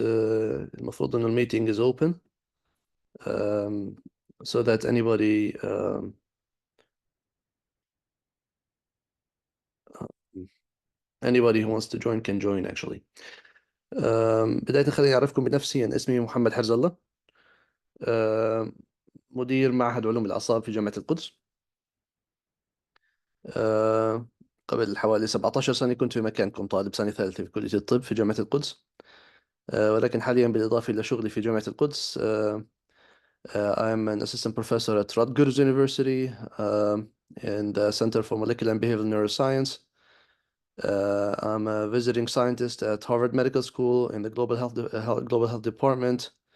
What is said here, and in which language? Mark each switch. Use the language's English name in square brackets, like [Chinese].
[Arabic] المفروض إنه الميتينج [English] is open, um, so that anybody who wants to join can join actually. [Arabic] بداية خليني أعرفكم بنفسي. أنا اسمي محمد حرز الله. مدير معهد علوم الأعصاب في جامعة القدس. قبل حوالي 17 سنة كنت في مكانكم طالب سنة ثالثة في كلية الطب في جامعة القدس. ولكن حاليا بالإضافة إلى شغلي في جامعة القدس [English] I'm an assistant professor at Rutgers University in the Center for Molecular and Behavioral Neuroscience. I'm a visiting scientist at Harvard Medical School in the Global Health Department.